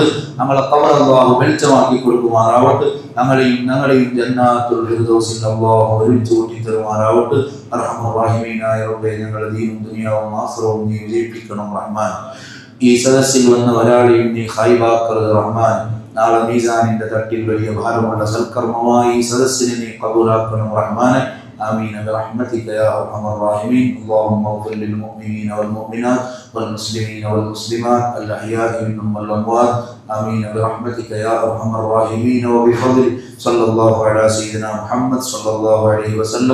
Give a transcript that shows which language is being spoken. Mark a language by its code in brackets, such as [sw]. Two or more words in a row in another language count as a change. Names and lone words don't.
[ml] ഞങ്ങളുടെ ഖബർ അള്ളാഹു വെളിച്ചമാക്കി കൊടുക്കുമാറാവട്ടെ. ഞങ്ങളെയും ജന്നാത്തുൽ ഫിർദൗസിൽ അള്ളാഹു ഒരുമിച്ച് കൂട്ടി തരുമാറാവട്ടെ. അർഹമർ റഹീമീനായ റബ്ബേ, ഞങ്ങളുടെ ദീനും ദുനിയാവും ആഖിറവും നീ വിജയിപ്പിക്കണം റഹ്മാൻ. ഈ സദസ്സിൽ വന്ന ഒരാളെയും നീ ഖൈബാക്കരുത് റഹ്മാൻ. നാളെ മീസാനിന്റെ തട്ടിൽ വലിയ ഭാരമുള്ള സൽക്കർമ്മമായി ഈ സദസ്സിനെ നീ ഖബൂലാക്കണം റഹ്മാൻ. [ar] آمين برحمتك يا أرحم الراحمين. اللهم اغفر للمؤمنين والمؤمنات والمسلمين والمسلمات الأحياء منهم والأموات. آمين برحمتك يا أرحم الراحمين. وبفضل صلى الله على سيدنا محمد صلى الله عليه وسلم.